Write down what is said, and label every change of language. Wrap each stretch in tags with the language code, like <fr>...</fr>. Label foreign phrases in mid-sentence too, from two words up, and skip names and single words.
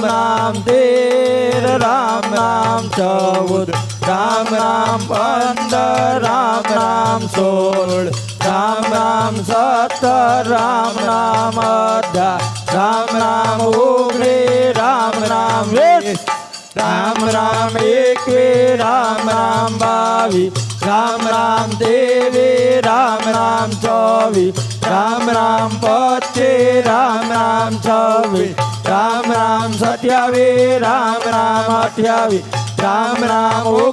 <hi>राम 13 राम नाम 14 राम राम 15 राम नाम 16 राम राम 17 राम नाम 18 राम राम 19 राम नाम 20 રામ રામ એકે રામ રામ 22 રામ રામ દેવે રામ રામ 24 રામ રામ 25 રામ રામ 26 રામ રામ 27 રામ રામ 28 રામ રામ</hi>